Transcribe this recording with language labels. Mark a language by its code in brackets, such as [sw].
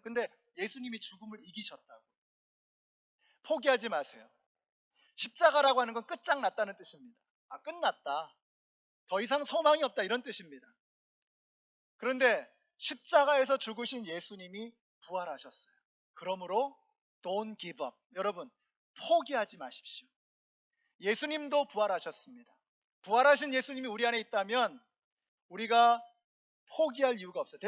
[ko] 근데 예수님이 죽음을 이기셨다고. 포기하지 마세요. 십자가라고 하는 건 끝장났다는 뜻입니다. 끝났다. 더 이상 소망이 없다, 이런 뜻입니다. 그런데 십자가에서 죽으신 예수님이 부활하셨어요. [en] 그러므로 don't give up. [ko] 여러분, 포기하지 마십시오. 예수님도 부활하셨습니다. 부활하신 예수님이 우리 안에 있다면 우리가 포기할 이유가 없어요.